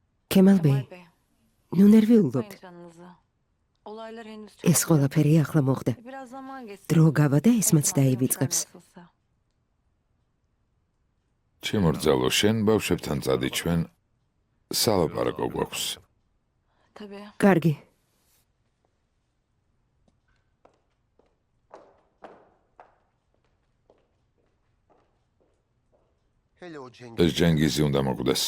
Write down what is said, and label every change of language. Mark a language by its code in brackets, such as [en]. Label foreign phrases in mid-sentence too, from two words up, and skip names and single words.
[ka] Kemal Bey, ნუ ნერვიულობთ. [tr] Olaylar henüz çok [ka] ეს ყველაფერი ახლა მოხდა. [tr] biraz zaman geçsin. [ka] დრო გავა და ისმაც დაივიწყებს. ჩემორძალო შენ ბავშვებთან წადი ჩვენ სალაპარაკო გვაქვს. [tr] Tabii. [ka] კარგი. ეს ჯენგიზი უნდა მოკვდეს.